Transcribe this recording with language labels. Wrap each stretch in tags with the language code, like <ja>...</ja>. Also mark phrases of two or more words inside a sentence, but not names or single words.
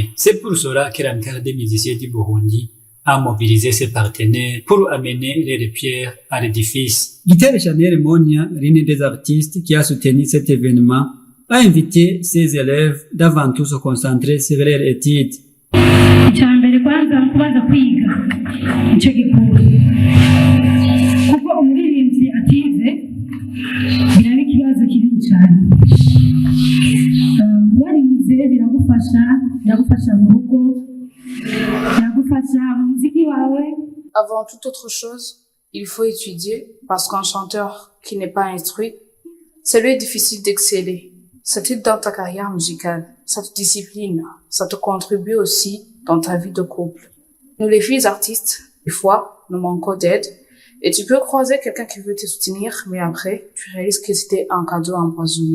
<fr>C'est pour cela que l'amicale des musiciens du Burundi a mobilisé ses partenaires pour amener les pierres à l'édifice. Guitare Chanel Monia, l'une des artistes qui a soutenu cet événement, a invité ses élèves d'avant tout se concentrer sur leurs études.</fr> <rw>icyo gikuru kuko umuririmbyi atize biraba ikibazo kinini cyane warize biragufasha mu rugo biragufasha mu muziki wawe.</rw> <fr>Avant toute autre chose, il faut étudier parce qu'un chanteur qui n'est pas instruit, c'est lui difficile d'exceller. Ça t'aide dans ta carrière musicale, ça te discipline, ça te contribue aussi dans ta vie de couple. Nous les filles artistes, des fois, nous manquons d'aide et tu peux croiser quelqu'un qui veut te soutenir, mais après, tu réalises que c'était un cadeau empoisonné.</fr>